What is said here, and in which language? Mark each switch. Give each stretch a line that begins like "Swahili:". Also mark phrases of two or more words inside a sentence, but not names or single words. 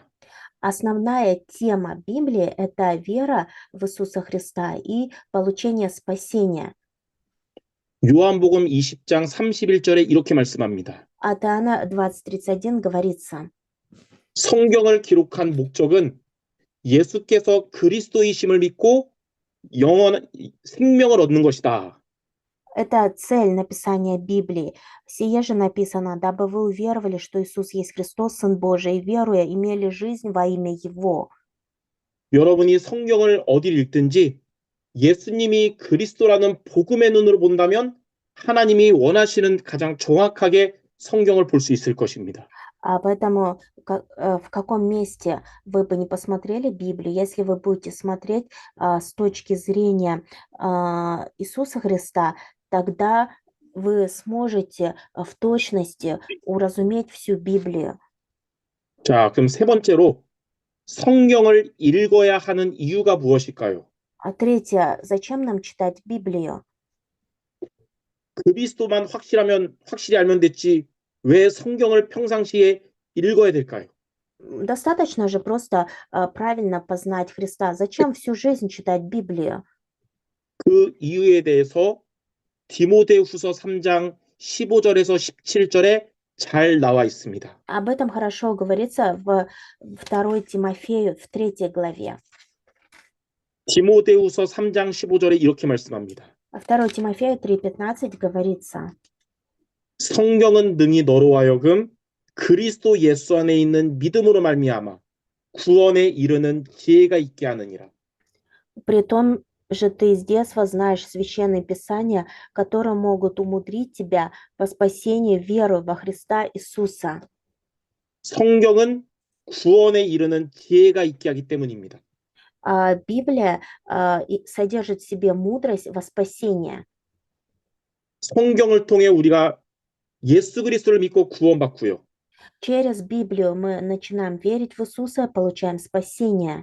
Russian: Основная тема Библии– это вера в Иисуса Христа и получение спасения.
Korean: 요한복음 20장 31절에 이렇게 말씀합니다.
Russian: От Иоанна 20:31 говорится,
Korean: 성경을 기록한 목적은 예수께서 그리스도이심을 믿고 영원한 생명을 얻는 것이다.
Russian: это цель написания Библии. Сие же написано, дабы вы уверовали, что Иисус есть Христос, Сын Божий, и веруя, имели жизнь во имя Его.
Korean: 여러분이 성경을 어딜 읽든지 예수님이 그리스도라는 복음의 눈으로 본다면 하나님이 원하시는 가장 정확하게 성경을 볼 수 있을 것입니다.
Russian: Поэтому в каком месте вы бы не посмотрели Библию, если вы будете смотреть с точки зрения Иисуса Христа, тогда вы сможете в точности уразуметь всю Библию.
Korean: 자, 그럼 세 번째로 성경을 읽어야 하는 이유가 무엇일까요?
Russian: Третье, зачем нам читать Библию?
Korean: 그리스도만 확실히 알면 됐지 왜 성경을 평상시에 읽어야 될까요?
Russian: Достаточно же просто правильно познать Христа. Зачем всю жизнь читать Библию?
Korean: 그 이유에 대해서 디모데후서 3장 15절에서 17절에 잘 나와 있습니다.
Russian: Об этом хорошо говорится в 2 Тимофею, в 3 главе.
Korean: 디모데후서 3장 15절에 이렇게 말씀합니다.
Russian: 2 Тимофею 3:15 говорится:
Korean: 성경은 능히 너로 하여금 그리스도 예수 안에 있는 믿음으로 말미암아 구원에 이르는 지혜가 있게 하느니라.
Russian: «Притом же ты с детства знаешь священные писания, которые могут умудрить тебя по спасению верою во Христа Иисуса».
Korean: 성경은 구원에 이르는 지혜가 있게 하기 때문입니다.
Russian: Библия содержит в себе мудрость во спасение.
Korean: 성경을 통해 우리가 예수 그리스도를 믿고 구원받고요.
Russian: Через Библию мы начинаем верить в Иисуса, получаем спасение.